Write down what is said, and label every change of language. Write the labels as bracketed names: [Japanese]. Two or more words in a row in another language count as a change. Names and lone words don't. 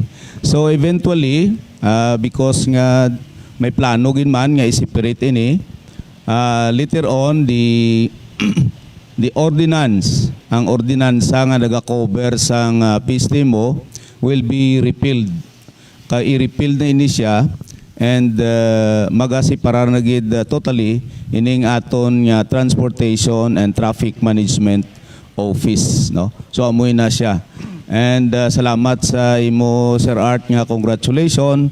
[English] So eventually because [Hiligaynon] nga may plano gin man nga i-separate ini, [English] later on the ordinance, [Hiligaynon] ang ordinansa nga naga-cover sang PISTIMO [English] will be repealed. [Hiligaynon] I-repeal na ini siya and magasiparar na gid totally ining aton nga Transportation and Traffic Management Office, no? So amoy na siya. And salamat sa imo Sir Art nga congratulations.